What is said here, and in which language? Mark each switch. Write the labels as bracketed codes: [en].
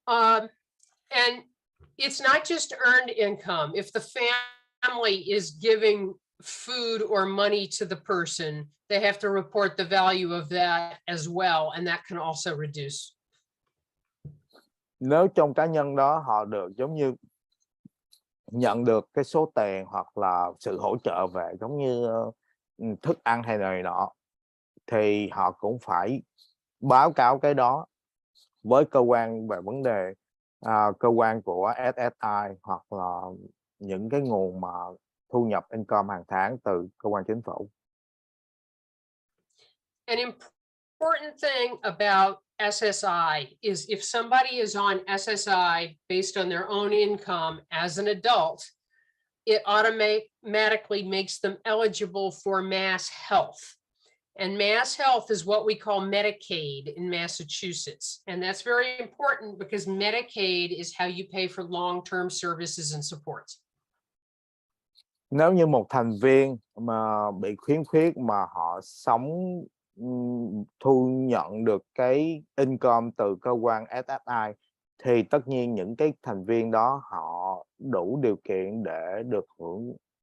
[en] And it's not just earned income. If the family is giving food or money to the person, they have to report the value of that as well, and that can also reduce. [vi] Nếu trong cá nhân đó họ được giống như nhận được cái số tiền hoặc là sự hỗ trợ về giống như thức ăn hay này nọ, thì họ cũng phải báo cáo cái đó với cơ quan về vấn đề cơ quan của SSI hoặc là những cái nguồn mà thu nhập income hàng tháng từ cơ quan chính phủ. [en] An important thing about SSI is if somebody is on SSI based on their own income as an adult, it automatically makes them eligible for mass health. And mass health is what we call Medicaid in Massachusetts. And that's very important because Medicaid is how you pay for long-term services and supports. [vi] Nếu như một thành viên mà bị khiếm khuyết mà họ sống thu nhận được cái income từ cơ quan SSI, thì tất nhiên những cái thành viên đó họ đủ điều kiện để được hưởng